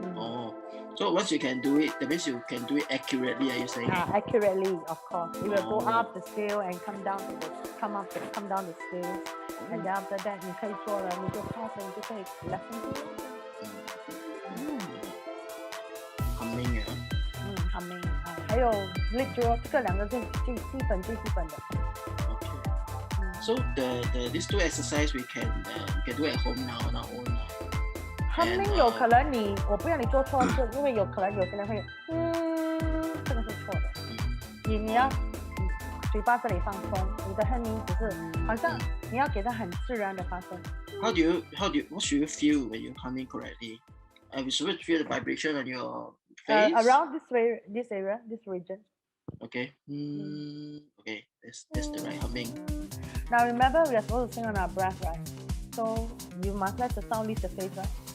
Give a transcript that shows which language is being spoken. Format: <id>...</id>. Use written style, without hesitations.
<en>Oh, so once you can do it, that means you can do it accurately. Are you saying? Accurately, of course. You will go up the scale and come down the scale, and then after that</en> <zh>你可以做了，你就 pass 了，你就可以 lesson</zh> <en>humming 啊。</en> <zh>humming 还有 lip draw 这个两个是最基本的。</zh> <en>So these two exercises we can do at home now on our own.</en> <zh>Humming 有可能我不要你做错字，因为有可能有些人会这个是错的。你要嘴巴这里放松，你的 humming 只是好像你要给它很自然的发声。</zh> <en>What should you feel when you humming correctly? You should feel the vibration on your face. Around this area, this region. Okay. Okay. That's the right humming. Now remember, we are supposed to sing on our breath, right? So you must let the sound leave the face, right?</en>